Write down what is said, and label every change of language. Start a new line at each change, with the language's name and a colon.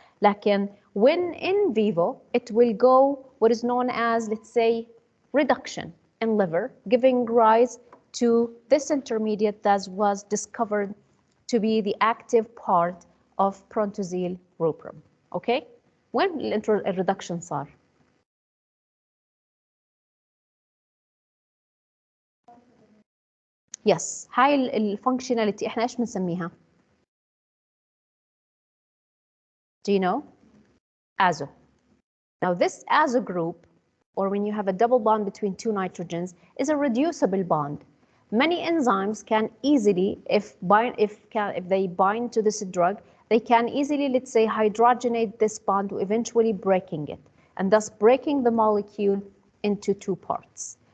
English: Lakin when in vivo, it will go what is known as, let's say, reduction in liver, giving rise to this intermediate that was discovered to be the active part of Prontosil rubrum. Okay?
Arabic: When الريدكشن صار؟ يس هاي الفانكشناليتي احنا ايش بنسميها؟
English: Do you know? Azo. Now this azo group, or when you have a double bond between two nitrogens, is a reducible bond. Many enzymes can easily, if they bind to this drug, they can easily, let's say, hydrogenate this bond, eventually breaking it, and thus breaking the molecule into two parts.